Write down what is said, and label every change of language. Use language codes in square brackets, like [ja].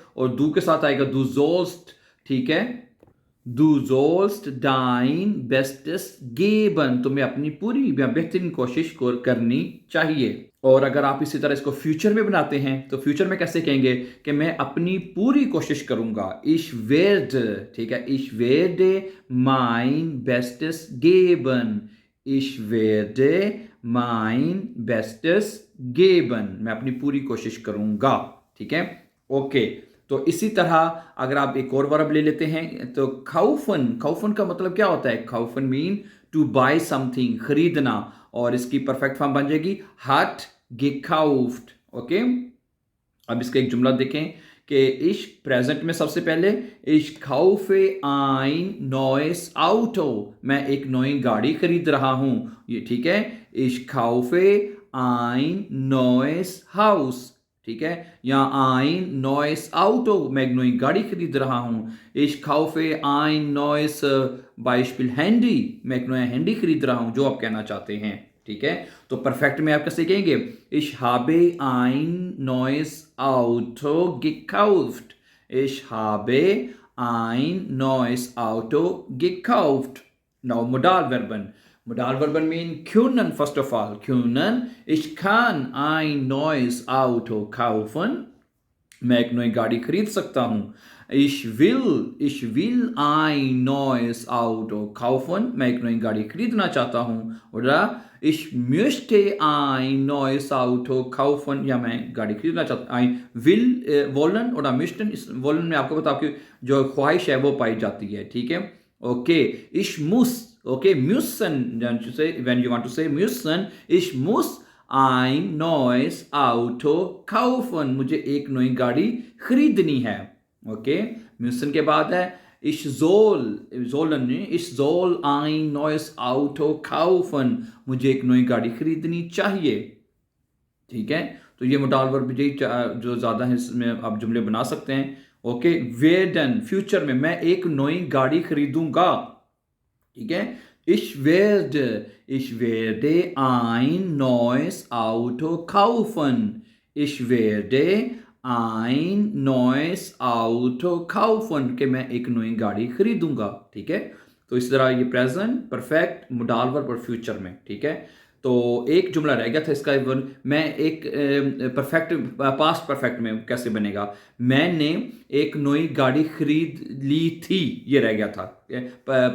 [hi] और दू के साथ आएगा दू जोल्स्ट। ठीक है। [de] Du sollst dein Bestes geben, [hi] तुम्हें अपनी पूरी या बेहतरीन कोशिश को करनी चाहिए। और अगर आप इसी तरह इसको फ्यूचर में बनाते हैं तो फ्यूचर में कैसे कहेंगे कि मैं अपनी पूरी कोशिश करूंगा। [de] Ich werde, [hi] ठीक है, [de] Ich werde mein Bestes geben। Ich werde mein Bestes geben, [hi] मैं अपनी पूरी कोशिश करूंगा। ठीक है। ओके। तो इसी तरह अगर आप एक और वर्ब ले लेते हैं तो खाउफन। खाउफन का मतलब क्या होता है? खाउफन मीन टू बाय समथिंग, खरीदना। और इसकी परफेक्ट फॉर्म बन जाएगी हट gekauft। ओके। अब इसका एक जुमला देखें कि इश प्रेजेंट में सबसे पहले [de] इश खाउफे आइन नॉइस आउटो, [hi] मैं एक नई गाड़ी खरीद रहा हूं। ये ठीक है। [de] इश खाउफे आइन नॉइस हाउस। ठीक है। [hi] या [de] आइन नॉइस आउटो, [hi] मैं एक नई गाड़ी खरीद रहा हूं। [de] इश खाउफे आइन नॉइस बाइशपिल हैंडी, [hi] मैं एक नया हैंडी खरीद रहा हूं, जो आप कहना चाहते हैं। ठीक है। तो परफेक्ट में आप कैसे कहेंगे? [de] Ich habe ein neues Auto gekauft। Ich habe ein neues Auto gekauft। [en] Now Modalverben. Modalverben mean können first of all. [de] Können, ich kann ein neues Auto kaufen, [hi] मैं एक नई गाड़ी खरीद सकता हूं। [de] Ich will ein neues Auto kaufen, [hi] मैं एक नई गाड़ी खरीदना चाहता हूं। [de] oder ich möchte ein neues Auto kaufen, [hi] या मैं गाड़ी खरीदना चाहता ein will wollen oder möchten, इस wollen में आपको बताओ कि जो ख्वाहिश है वो पाई जाती है। ठीक है। Okay. [de] ich muss, okay, müssen, [en] when you want to say [de] müssen, ich muss ein neues Auto kaufen, [hi] मुझे एक नई गाड़ी खरीदनी है। ओके। müssen के बाद है [de] ich soll ein neues Auto kaufen, [hi] मुझे एक नई गाड़ी खरीदनी चाहिए। ठीक है। तो ये मोडाल वर्ब जो ज्यादा है इसमें आप जुमले बना सकते हैं। ओके। werden फ्यूचर में मैं एक नई गाड़ी खरीदूंगा। ठीक है। [de] Ich werde ein neues Auto kaufen। Ich werde ein neues Auto kaufen, [hi] कि मैं एक नई गाड़ी खरीदूंगा, ठीक है। तो इस तरह ये प्रेजेंट परफेक्ट मोडाल वर्ब और फ्यूचर में, ठीक है। तो एक जुमला रह गया था इसका, मैं एक परफेक्ट पास्ट परफेक्ट में कैसे बनेगा, मैंने एक नई गाड़ी खरीद ली थी, ये रह गया था।